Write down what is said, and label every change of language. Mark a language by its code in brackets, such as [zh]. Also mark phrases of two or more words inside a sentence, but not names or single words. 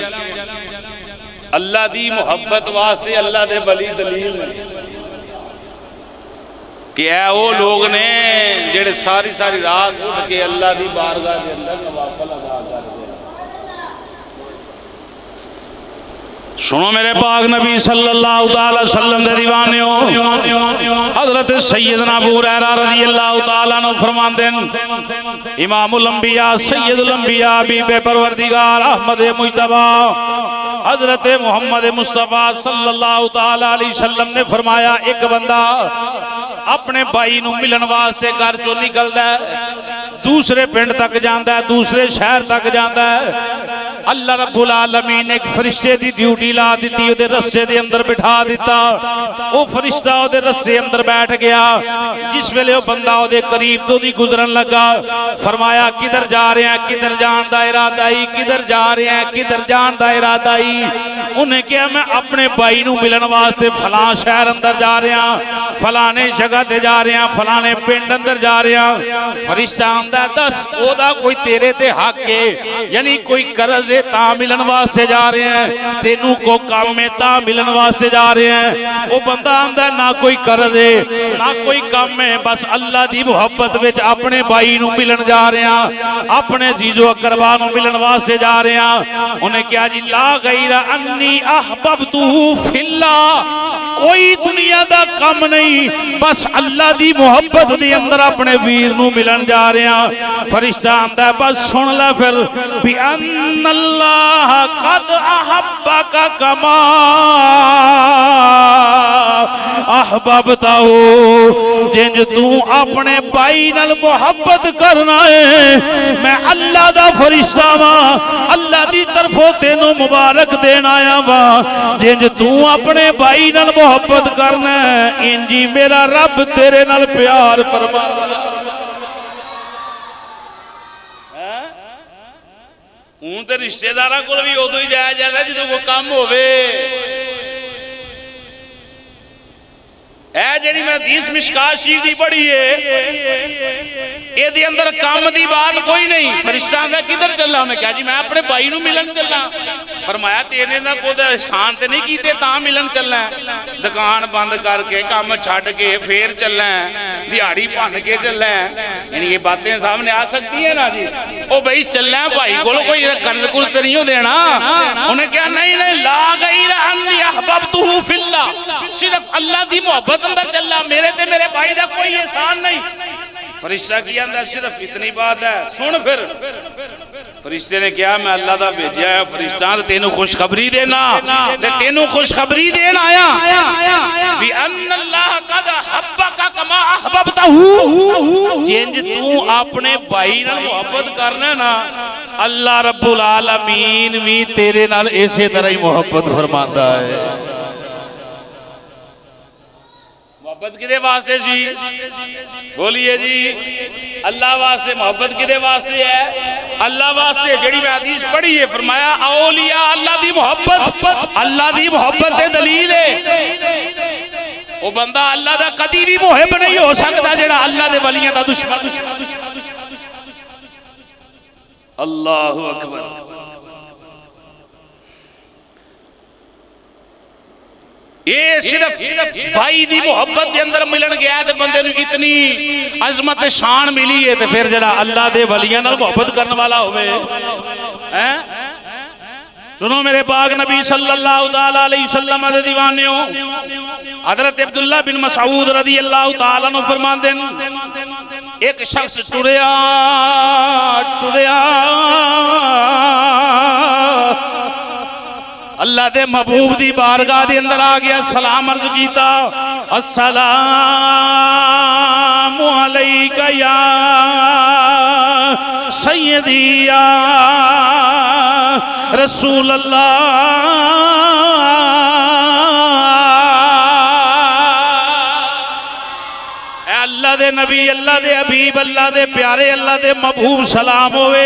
[pa] اللہ دی محبت واسطے اللہ دے ولی دلیل نے کہ او لوک نے جیہڑے ساری ساری رات اٹھ کے اللہ دی بارگاہ دے اندر نوافل ادا کردے. سنو میرے پاک نبی [ar] صلى الله عليه وسلم [pa] دے دیوانیو، حضرت سیدنا ابو ہریرہ [ar] رضي الله تعالى عنه [pa] فرماندے ہیں امام الانبیاء سید الانبیاء حبیبِ پروردگار احمد مجتبیٰ حضرت محمد مصطفیٰ [ar] صلى الله تعالى عليه وسلم [pa] نے فرمایا اک بندہ اپنے بھائی نوں ملن واسطے گھر چوں نکلدا ہے, [ur] دوسرے پنڈ تک جاتا ہے، دوسرے شہر تک جاتا ہے. [pa] اللہ رب العالمین نے اک فرشتے دی ڈیوٹی لا دتی، اوہدے رستے دے اندر بٹھا دتا. او فرشتہ اوہدے رستے اندر بیٹھ گیا. جس ویلے او بندہ اوہدے قریب توں لنگھن لگا، فرمایا کدھر جا رہے ہو، کدھر جان دا ارادہ ای، کدھر جا رہے ہو، کدھر جان دا ارادہ ای. اوہنے کہا میں اپنے بھائی نوں ملن واسطے فلاں شہر اندر جا رہیا، فلانی جگہ تے جا رہیا، فلانے پنڈ اندر جا رہیا. فرشتہ آکھدا دس اودا کوئی تیرے تے حق ہے، یعنی کوئی قرض ہے تاں ملن واسطے جا رہے ہو، تینوں کوئی کم ہے تاں ملن واسطے جا رہے ہو. او بندہ آکھدا نہ کوئی قرض ہے نہ کوئی کم ہے، بس اللہ دی محبت وچ اپنے بھائی نوں ملن جا رہے ہاں، اپنے عزیز و اقارب نوں ملن واسطے جا رہے ہاں. اوہنے کیہا جی [ar] لا غير أني أحببته في الله, [pa] کوئی دنیا دا کم نہیں، بس اللہ دی محبت دے اندر اپنے ویر نوں ملن جا رہے ہاں. فرشتہ آکھدا بس سن لے پھر وی اللہ [ar] قد أحبك كما أحببته, [pa] جویں توں اپنے بھائی نال محبت کرنا ایں، میں اللہ دا فرشتہ واں، اللہ دی طرفوں تینوں مبارک دین آیا واں. جویں توں اپنے بھائی نال محبت کرنا ایں، انج ای میرا رب تیرے نال پیار فرماندا. ہن تاں رشتہ دار کول وی اودوں ای جایا جاندا جو کوئی کم ہووے. جی میں حدیث مشکوٰۃ شریف دی پڑھی ہے، ایہدے اندر کم دی گل کوئی نہیں. فرشتہ آکھدا کدھر چلا، اوہنے کہا جی میں اپنے بھائی نوں ملن چلا. فرمایا تیرے نال کوئی احسان تے نہیں کیتے تاں ملن چلنا، دکان بند کر کے کم چھڈ کے پھر چلنا، دیہاڑی بھن کے چلنا, [ur] یعنی یہ باتیں سامنے آ سکتی ہیں نا جی. [pa] او بھائی چلنا بھائی نوں کوئی قرض قرض تاں نہیں دینا. اوہنے کیہا نہیں نہیں [ar] لا غير أني أحببته في الله, [pa] صرف اللہ دی محبت اندر چلا، میرے تے میرے بھائی دا کوئی احسان نہیں. فرشتہ کی آکھدا صرف اینی گل ہے، سن پھر. فرشتے نے کہا میں اللہ دا بھیجیا ہویا فرشتہ، تینوں خوشخبری دینا، تینوں خوشخبری دین آیا واں [ar] أن الله قد أحبك كما أحببته, [pa] جویں توں اپنے بھائی نال محبت کرنا ایں, اللہ رب العالمین وی تیرے نال ایسے طرح ای محبت فرماندا ہے. محبت کدے واسطے جی، بولیے جی، اللہ واسطے. محبت کدے واسطے ہے، اللہ واسطے۔ جیہڑی میں حدیث پڑھی ہے، فرمایا اولیاء اللہ دی محبت، اللہ دی محبت دی دلیل ہے. او بندہ اللہ دا کدی وی محب نہیں ہو سکدا جیہڑا اللہ دے ولیاں دا دشمن. [ar] الله أكبر. [pa] ایہ صرف بھائی دی محبت دے اندر ملن گیا تاں بندے نوں اینی عظمت شان ملی ہے، تاں پھر ذرا اللہ دے ولیاں نال محبت کرن والا ہووے ہیں. سنو میرے پاک نبی [ar] صلى الله تعالى عليه وسلم [pa] دے دیوانیو، حضرت عبداللہ بن مسعود [ar] رضي الله تعالى عنه [pa] فرماندے نے، اک شخص ٹریا اللہ دے محبوب دی بارگاہ دے اندر آ گیا، سلام عرض کیتا, [ar] السلام عليك يا سيدي يا رسول الله. [pa] اللہ دے نبی، اللہ دے حبیب، اللہ دے پیارے، اللہ دے محبوب سلام ہووے.